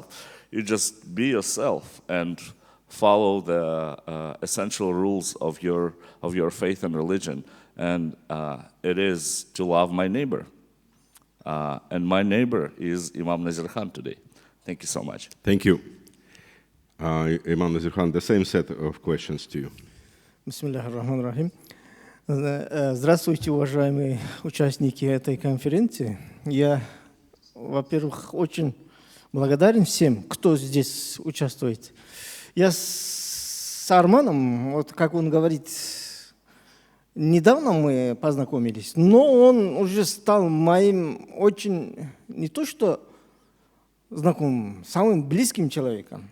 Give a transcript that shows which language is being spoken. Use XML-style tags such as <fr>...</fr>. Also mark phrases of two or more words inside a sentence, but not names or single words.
<en>You just be yourself and follow the essential rules of your faith and religion. And it is to love my neighbor. And my neighbor is Imam Nazir Khan today. Thank you so much. Thank you. Imam Nazir Khan, the same set of questions to you.</en> <ar>بسم الله الرحمن الرحيم.</ar> <ru>Здравствуйте, уважаемые участники этой конференции. Я, во-первых, очень благодарен всем, кто здесь участвует. Я с Арманом, вот как он говорит, недавно мы познакомились, но он уже стал моим очень, не то что знакомым, самым близким человеком.</ru>